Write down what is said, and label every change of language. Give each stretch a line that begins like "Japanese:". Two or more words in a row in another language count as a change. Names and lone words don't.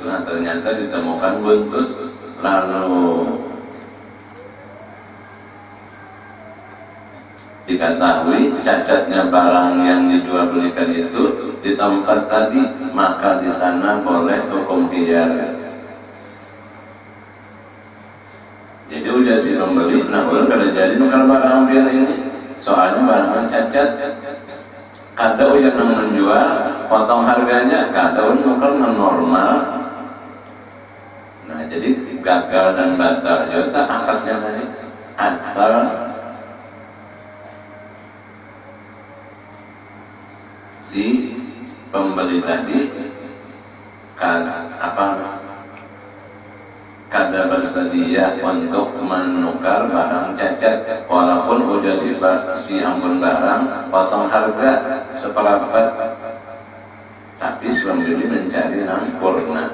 Banjar: Nah, ternyata ditemukan buntus, lalu diketahui cacatnya barang yang dijual belikan itu di tempat tadi, maka di sana boleh hukum khiyar. Jadi udah si pembeli, nah udah kada jadi nukar barang biar ini, soalnya barangnya cacat. Kada udah nang menjual, potong harganya, kada nukar nang normal. Nah jadi gagal dan batal juga akadnya tadi asal si pembeli tadi kada bersedia untuk menukar barang cacat, walaupun udah si ampun barang potong harga seperempat, tapi si pembeli mencari nampurna.